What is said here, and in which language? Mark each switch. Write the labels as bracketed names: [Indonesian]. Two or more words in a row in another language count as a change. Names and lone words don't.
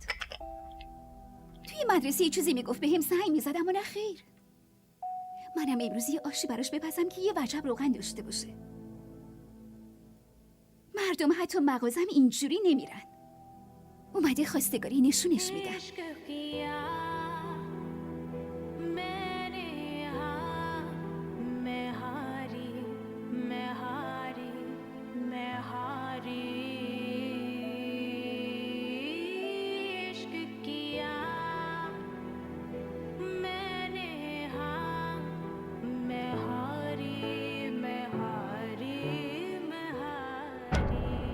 [Persian] توی مدرسه یه چیزی میگفت بهم سعی میزد، اما نه خیر. منم امروز یه آشی براش بپزم که یه وجب روغن داشته باشه. مردم حتی مغازم اینجوری نمیرن. اومده خواستگاری نشونش میدن. [Hindi] इश्क किया मैंने हाँ मैं हारी मैं हारी मैं हारी इश्क किया मैंने हाँ मैं हारी मैं हारी मैं हारी